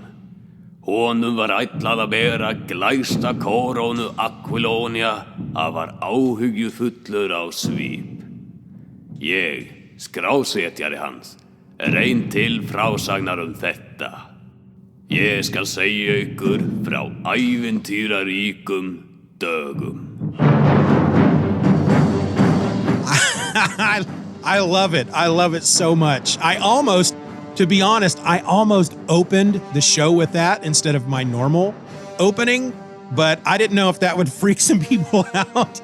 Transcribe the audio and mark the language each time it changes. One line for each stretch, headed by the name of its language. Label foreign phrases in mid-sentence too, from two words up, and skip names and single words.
Icelandic: Honum var ætlað að bera glæsta kórónu Aquilónia að var áhyggjufullur á svip. Ég, skrásetjari hans, ein til frásagnar þetta. Ég skal segja ykkur frá ævintýraríkum dögum.
English: I love it. I love it so much. To be honest, I almost opened the show with that instead of my normal opening, but I didn't know if that would freak some people out.